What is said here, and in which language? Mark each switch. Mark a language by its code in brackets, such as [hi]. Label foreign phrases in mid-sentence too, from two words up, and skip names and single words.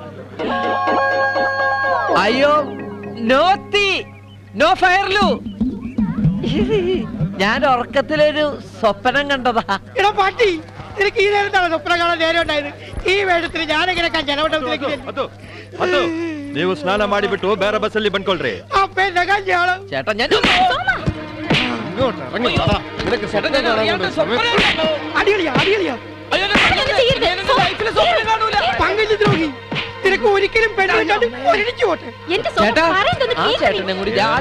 [ml] അയ്യോ, നോ തീ, നോ ഫയർലു. ഞാൻ ഉറക്കത്തിലൊരു സ്വപ്നം കണ്ടതാ. എടാ പാട്ടി, നിനക്ക് ഈ നേരത്താണ് സ്വപ്നം കാണാൻ നേരം ഉണ്ടായത്? ഈ വേഷത്തിൽ ഞാനെങ്ങനെ ജലവട്ടത്തിലേക്ക് [kn] ನೀವು ಸ್ನಾನ ಮಾಡಿಬಿಟ್ಟು ಬೇರೆ ಬಸ್ಸಲ್ಲಿ ಬಂದ್ಕೊಳ್ರಿ. [ml] ചേട്ടാ ഞാൻ അടികളിയാ അടികളിയാ. പങ്കജ് ദ്രോഹി, നിനക്ക് ഒരിക്കലും പെണ്ണില്ലാണ്ട് ഒരിടിച്ചു പോട്ടെ. ചേട്ടാ ആ ചേട്ടനെ കൂടി